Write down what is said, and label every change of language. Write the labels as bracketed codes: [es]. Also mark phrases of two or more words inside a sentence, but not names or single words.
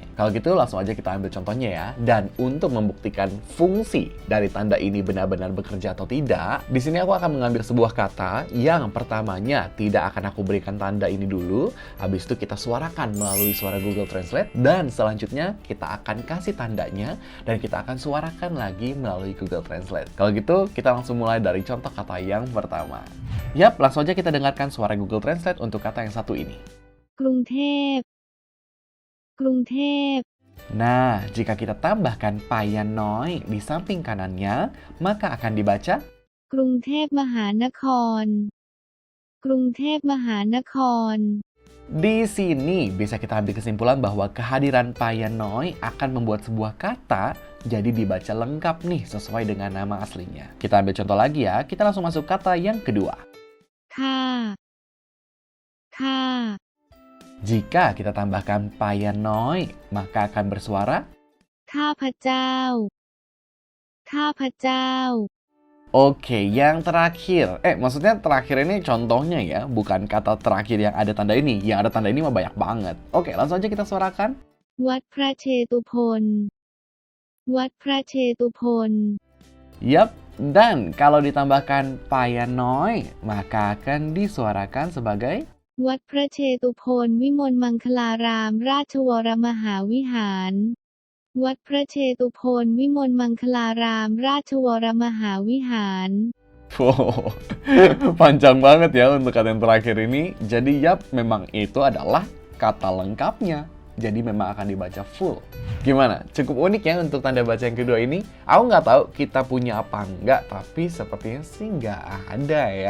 [id] Kalau gitu langsung aja kita ambil contohnya ya. Dan untuk membuktikan fungsi dari tanda ini benar-benar bekerja atau tidak, di sini aku akan mengambil sebuah kata yang pertamanya tidak akan aku berikan tanda ini dulu, habis itu kita suarakan melalui suara Google Translate, dan selanjutnya kita akan kasih tandanya dan kita akan suarakan lagi melalui Google Translate. Kalau gitu kita langsung mulai dari contoh kata yang pertama. Yap, langsung aja kita dengarkan suara Google Translate untuk kata yang satu ini. [th] กรุงเทพ กรุงเทพ [id] Nah, jika kita tambahkan [th] ไปยาลน้อย [id] di samping kanannya, maka akan dibaca [th] กรุงเทพมหานคร กรุงเทพมหานคร [id] Di sini bisa kita ambil kesimpulan bahwa kehadiran [th] ไปยาลน้อย [id] akan membuat sebuah kata jadi dibaca lengkap nih sesuai dengan nama aslinya. Kita ambil contoh lagi ya, kita langsung masuk kata yang kedua. [th] ค่า ค่า [id] Jika kita tambahkan [th] ไปยาลน้อย, [id] maka akan bersuara [th] ข้าพเจ้า ข้าพเจ้า [id] Oke, yang terakhir. Maksudnya terakhir ini contohnya ya, bukan kata terakhir yang ada tanda ini. Yang ada tanda ini mah banyak banget. Oke, langsung aja kita suarakan. [th] วัดพระเชตุพน วัดพระเชตุพน [id] Yap, dan kalau ditambahkan [th] ไปยาลน้อย, [id] maka akan disuarakan sebagai [th] วัดพระเชตุพนวิมลมังคลาราม ราชวรมหาวิหาร วัดพระเชตุพนวิมลมังคลาราม ราชวรมหาวิหาร [id] Wow, panjang banget ya untuk kata yang terakhir ini. Jadi yap, memang itu adalah kata lengkapnya. Jadi memang akan dibaca full. Gimana? Cukup unik ya untuk tanda baca yang kedua ini. Aku nggak tahu kita punya apa enggak, tapi sepertinya sih nggak ada ya.